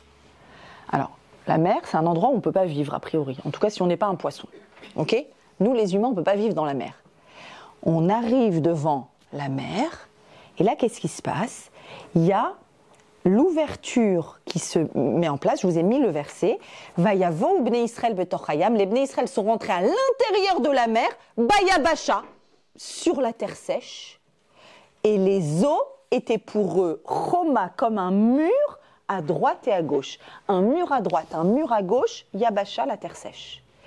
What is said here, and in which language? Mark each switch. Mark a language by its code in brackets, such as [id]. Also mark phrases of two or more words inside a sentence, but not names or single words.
[fr] Alors, la mer, c'est un endroit où on ne peut pas vivre, a priori. En tout cas, si on n'est pas un poisson. Ok? Nous, les humains, on ne peut pas vivre dans la mer. On arrive devant la mer, et là, qu'est-ce qui se passe? Il y a l'ouverture qui se met en place. Je vous ai mis le verset. [he] ויבאו בני ישראל בתוך הים. [fr] Les bnei Israël sont rentrés à l'intérieur de la mer, bayabasha, sur la terre sèche. Et les eaux étaient pour eux choma, comme un mur à droite et à gauche. Un mur à droite, un mur à gauche, yabasha, la terre sèche.